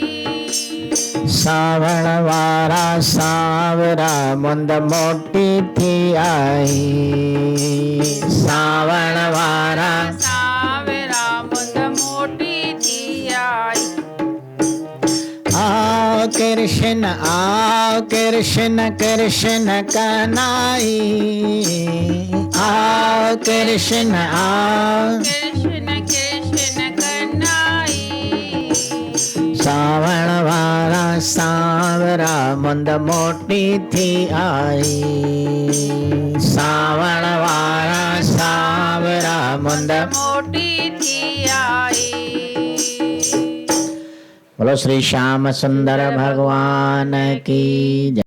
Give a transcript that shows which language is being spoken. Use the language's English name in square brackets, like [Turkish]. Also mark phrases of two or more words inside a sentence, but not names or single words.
[Sindhi] सावण वारा सावरा मुंद मोटी थी आई। सावण वारा सावरा मुंद मोटी थी आई। आओ कृष्ण कृष्ण कन्हई। आओ कृष्ण कृष्ण कृष्ण कन्हई। सावण वारा सावरा मुंद मोटी थी आई। सावण वारा सावरा मुंद मोटी थी आई। [Hindi] बोलो श्री श्याम सुंदर भगवान की जय।